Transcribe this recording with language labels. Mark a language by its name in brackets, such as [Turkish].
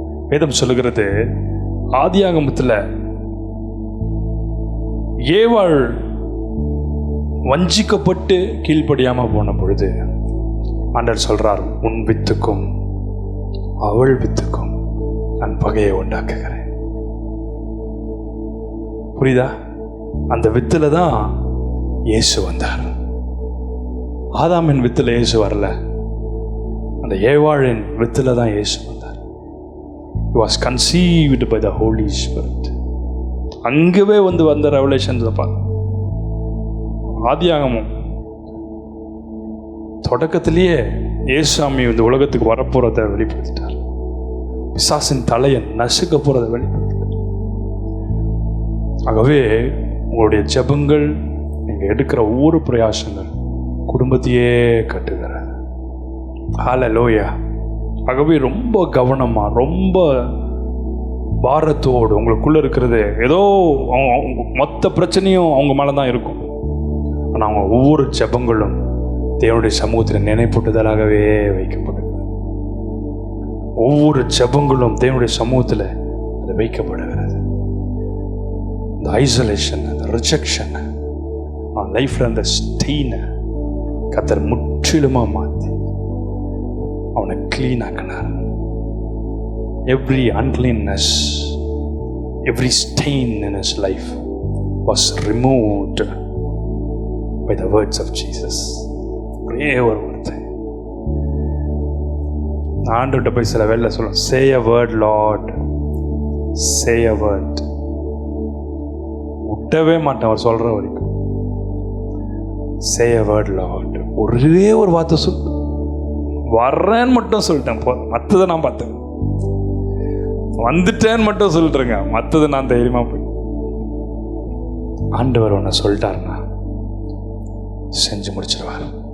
[Tamil] வேதம் சொல்லுகிறது, ஆதியாகமத்தில் ஏவாள் வஞ்சிக்கப்பட்டு கீழ்ப்படியாமல் போன பொழுது ஆண்டவர் சொல்றார், உன் வித்துக்கும் அவள் வித்துக்கும் நான் பகையை உண்டாக்குகிறேன். புரியுதா? அந்த வித்துல தான் இயேசு வந்தார். ஆதாமின் வித்துல இயேசு வரல, அந்த ஏவாளின் வித்துல தான் இயேசு வந்தார். [English] He was conceived by the Holy Spirit. [Tamil] அங்கவே வந்த ரெவலேஷன்ஸ் பாருங்க. ஆதியாகமம் தொடக்கத்திலேயே இயேசுசாமி இந்த உலகத்துக்கு வரப்போறதை வெளிப்படுத்திட்டார். பிசாசின் தலையை நசுக்க போறதை வெளிப்படுத்திட்டார். ஆகவே உங்களுடைய ஜெபங்கள், நீங்க எடுக்கிற ஒவ்வொரு பிரயாசங்கள் குடும்பத்தையே கட்டுகிறது. ஹல்லேலூயா. ஆகவே ரொம்ப கவனமா, ரொம்ப பாரத்தோடு உங்களுக்குள்ள இருக்கிறது, ஏதோ மொத்த பிரச்சனையும் அவங்க மேலே தான் இருக்கும். ஆனால் அவங்க ஒவ்வொரு ஜெபங்களும் தேவனுடைய சமூகத்தில் நினைப்பூட்டுதலாகவே வைக்கப்படும். ஒவ்வொரு ஜெபங்களும் தேவனுடைய சமூகத்தில் அது வைக்கப்படுகிறது. இந்த ஐசோலேஷன், அந்த ரிஜெக்ஷன், அவன் லைஃப்பில் அந்த ஸ்டெயினை கர்த்தர் முற்றிலுமாக மாற்றி அவனை க்ளீன் ஆக்கினார். [English] Every uncleanness, every stain in his life was removed by the words of Jesus. [Tamil] ஒரே ஒரு வார்த்தை. ஆண்டவர்கிட்ட போய் சில வேலை சொல்லுவோம், [English] say a word Lord, say a word. [Tamil] விட்டவே மாட்டேன் அவர் சொல்கிற வரைக்கும். [English] say a word Lord. [Tamil] ஒரே ஒரு வார்த்தை சொல்லு, வர்றேன்னு மட்டும் சொல்லிட்டேன், மற்றதை நான் பார்த்தேன். வந்துட்டேன்னு மட்டும் சொல்லிட்டுருங்க, மற்றது நான் தைரியமாக போய். ஆண்டவர் ஒன்று சொல்லிட்டாருன்னா செஞ்சு முடிச்சிருவார்.